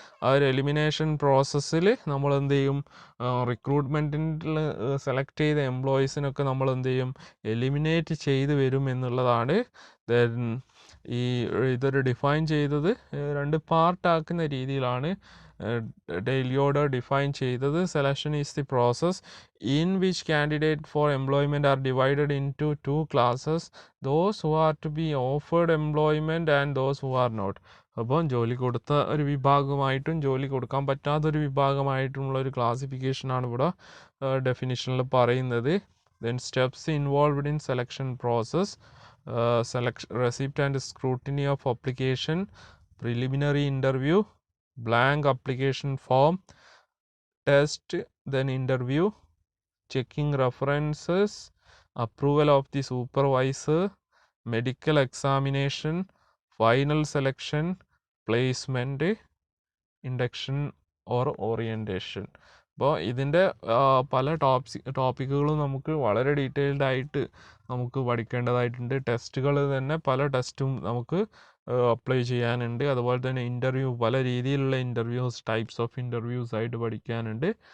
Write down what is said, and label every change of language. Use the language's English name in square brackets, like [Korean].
[Malayalam] ആ ഒരു എലിമിനേഷൻ പ്രോസസ്സിൽ നമ്മൾ എന്ത് ചെയ്യും, റിക്രൂട്ട്മെൻറ്റിൽ സെലക്ട് ചെയ്ത എംപ്ലോയീസിനൊക്കെ നമ്മൾ എന്ത് ചെയ്യും, എലിമിനേറ്റ് ചെയ്ത് വരും എന്നുള്ളതാണ്. ദെൻ ഇതൊരു ഡിഫൈൻ ചെയ്തത് രണ്ട് പാർട്ടാക്കുന്ന രീതിയിലാണ് ഡെയിലി ഓർഡർ ഡിഫൈൻ ചെയ്തത്. [English] Selection is the process in which candidate for employment are divided into two classes, those who are to be offered employment and those who are not. [Malayalam] അപ്പം ജോലി കൊടുത്ത ഒരു വിഭാഗമായിട്ടും ജോലി കൊടുക്കാൻ പറ്റാത്തൊരു വിഭാഗമായിട്ടുമുള്ള ഒരു ക്ലാസിഫിക്കേഷനാണ് ഇവിടെ ഡെഫിനിഷനിൽ പറയുന്നത്. [English] Then steps involved in selection process. selection, receipt and scrutiny of application, preliminary interview, blank application form, test, then interview, checking references, approval of the supervisor, medical examination, final selection, placement, induction or orientation. [Malayalam] അപ്പോൾ ഇതിൻ്റെ പല ടോപ്പിക്കുകളും നമുക്ക് വളരെ detailed ആയിട്ട് നമുക്ക് പഠിക്കേണ്ടതായിട്ടുണ്ട്. ടെസ്റ്റുകൾ തന്നെ പല ടെസ്റ്റും നമുക്ക് അപ്ലൈ ചെയ്യാനുണ്ട്. അതുപോലെ തന്നെ ഇൻ്റർവ്യൂ, പല രീതിയിലുള്ള ഇൻ്റർവ്യൂസ്, ടൈപ്സ് ഓഫ് ഇൻ്റർവ്യൂസ് ആയിട്ട് പഠിക്കാനുണ്ട്.